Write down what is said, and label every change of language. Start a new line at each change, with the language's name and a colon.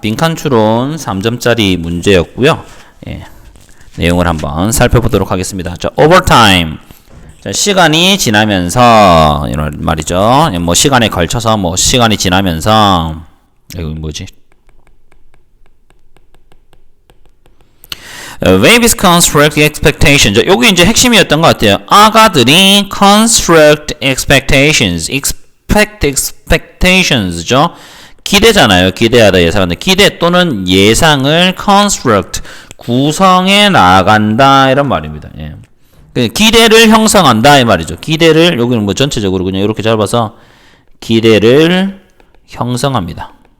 Korean: 빈칸 추론 3점짜리 문제였고요. 예, 내용을 한번 살펴보도록 하겠습니다. 자, overtime. 자, 시간이 지나면서 이런 말이죠. 뭐 시간에 걸쳐서 뭐 시간이 지나면서 이거 뭐지?
English: Babies construct expectations.
Korean: 여기 이제 핵심이었던 것 같아요. 아가들이
English: construct expectations.
Korean: expectations죠. 기대잖아요. 기대하다 예상한다. 기대 또는 예상을 construct 구성해 나간다 이런 말입니다. 예. 기대를 형성한다 이 말이죠. 기대를 여기는 뭐 전체적으로 그냥 이렇게 잡아서 기대를 형성합니다.